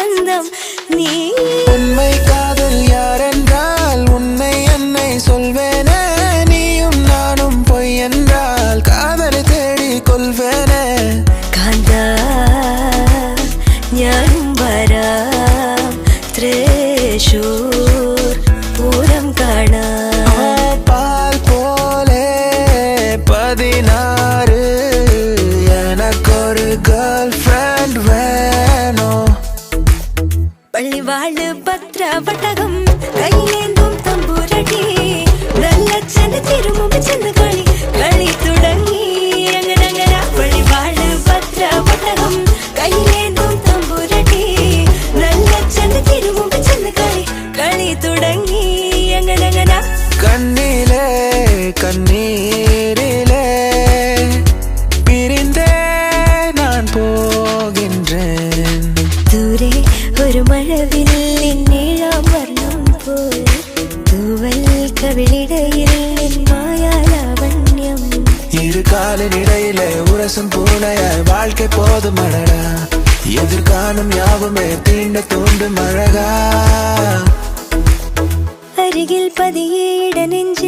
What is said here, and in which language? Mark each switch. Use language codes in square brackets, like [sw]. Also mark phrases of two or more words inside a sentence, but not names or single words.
[ta] சொந்தம் நீ. உண்மை காதல் யாரென்றால் உன்னை என்னை சொல்வேனே. நீயும் நானும் பொய் என்றால் காதலை தேடி கொள்வேனே. [ml] കാന്താ ഞാനും വരാം തൃശൂർ പൂരം കാണാം. പാൽ പോലെ [ta] 16 எனக்கொரு [en] girl friend [ta] வேணும். [ml] പള്ളിവാള് ഭദ്രവട്ടകം കയ്യിലേന്തും തമ്പുരടി നല്ല ചെന്ന് തിരുമുമ്പ് ചെന്ന് കളി കളി തുടങ്ങി. അങ്ങനെ പള്ളിവാള് ഭദ്രവട്ടകം കയ്യിലേന്തും തമ്പുരടി നല്ല ചെന്ന് തിരുമുമ്പ് ചെന്ന് കളി കളി തുടങ്ങി. അങ്ങനെ കണ്ണിലെ കണ്ണീരിലെ പിരിന്തേ ഞാൻ പോകുന്നേൻ. ദൂരെ ഒരു മഴവില്ലിൻ നീളം വർണ്ണം പോൽ തൂവൽ കവിളിടയിൽ മായാലാവണ്യം. [ta] இரு காலினிடையிலே உரசும் பூனையாய் வாழ்க்கை போதும் அழகா. எதிர்காணும் யாவுமே தீண்ட தூண்டும் அழகா. [ml] അരികിൽ പതിയെ ഇടനെഞ്ചിൽ